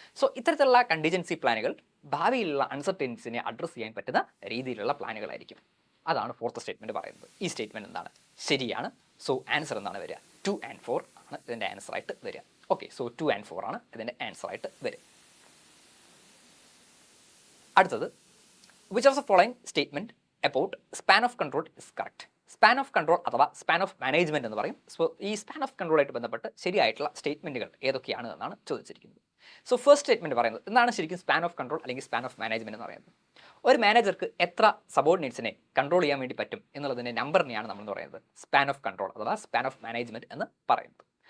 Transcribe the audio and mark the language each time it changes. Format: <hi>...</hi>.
<ml>So ഇത്തരത്തിലുള്ള contingency പ്ലാനുകൾ ഭാവിയിലുള്ള അൺസർട്ടനിറ്റീസിനെ address ചെയ്യാൻ പറ്റുന്ന രീതിയിലുള്ള പ്ലാനുകളായിരിക്കും. അതാണ് ഫോർത്ത് സ്റ്റേറ്റ്മെന്റ് പറയുന്നത്. ഈ സ്റ്റേറ്റ്മെന്റ് എന്താണ്, ശരിയാണ്. സോ ആൻസർ എന്താണ് വരിക, 2 and 4 ആണ് ഇതിൻ്റെ ആൻസർ ആയിട്ട് വരിക. ഓക്കെ, സോ 2 and 4 ആണ് ഇതിൻ്റെ ആൻസർ ആയിട്ട് വരിക. അടുത്തത്,</ml> <en>which of the following statement about span of control is correct?</en> <ml>Span of control അഥവാ സ്പാൻ ഓഫ് മാനേജ്മെന്റ് എന്ന് പറയും. സോ ഈ സ്പാൻ ഓഫ് കൺട്രോളായിട്ട് ബന്ധപ്പെട്ട് ശരിയായിട്ടുള്ള സ്റ്റേറ്റ്മെന്റുകൾ ഏതൊക്കെയാണ് എന്നാണ് ചോദിച്ചിരിക്കുന്നത്. സോ ഫസ്റ്റ് സ്റ്റേറ്റ്മെന്റ് പറയുന്നത് എന്താണ് ശരിക്കും സ്പാൻ ഓഫ് കൺട്രോൾ അല്ലെങ്കിൽ സ്പാൻ ഓഫ് മാനേജ്മെന്റ് എന്ന് പറയുന്നത്, ഒരു മാനേജർക്ക് എത്ര സബോർഡിനേറ്റ്സിനെ കൺട്രോൾ ചെയ്യാൻ വേണ്ടി പറ്റും എന്നുള്ളതിൻ്റെ നമ്പറിനെയാണ് നമ്മൾ എന്ന് പറയുന്നത് സ്പാൻ ഓഫ് കൺട്രോൾ അഥവാ സ്പാൻ ഓഫ് മാനേജ്മെന്റ് എന്ന് പറയുന്നത്.</ml>